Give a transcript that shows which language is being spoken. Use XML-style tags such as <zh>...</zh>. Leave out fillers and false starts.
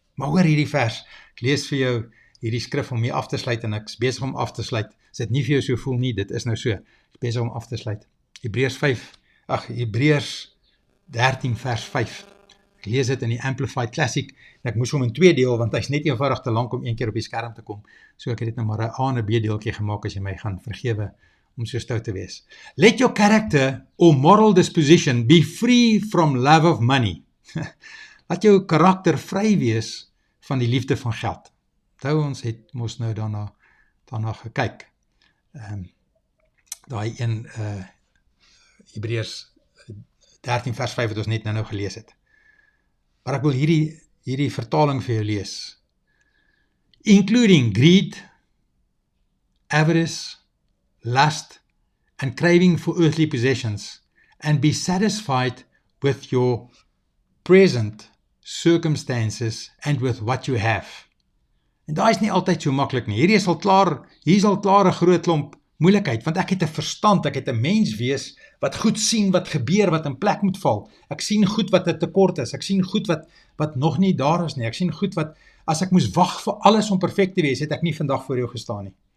<af>Maar hoor hierdie vers, ek lees vir jou hierdie skrif om hier af te sluit, en ek is besig om af te sluit, as dit nie vir jou so voel nie, dit is nou so, ek is besig om af te sluit. Hebreërs 13 vers 5, ek lees dit in die Amplified Classic, en ek moes hom in 2 deel, want hy is net eenvoudig te lank om een keer op die skerm te kom, so ek het dit nou maar 'n A en 'n B deeltjie gemaak, as jy my gaan vergewe, om so stout te wees.</af> <en>Let your character or moral disposition be free from love of money.</en> <af>Laat jou karakter vry wees van die liefde van geld. Onthou, ons het mos nou daarna gekyk. Daai een Hebreërs 13 vers 5 wat ons net nou gelees het. Maar ek wil hierdie vertaling vir jou lees.</af> <en>Including greed, avarice, lust, and craving for earthly possessions, and be satisfied with your present circumstances and with what you have.</en> <af>En daai is nie altyd so maklik nie. Hier is al klaar 'n groot klomp moeilikheid, want ek het 'n verstand, ek het 'n mens wees wat goed sien wat gebeur, wat in plek moet val. Ek sien goed wat 'n tekort is, ek sien goed wat nog nie daar is nie, ek sien goed wat, as ek moes wag vir alles om perfek te wees, het ek nie vandag voor jou gestaan nie.</af>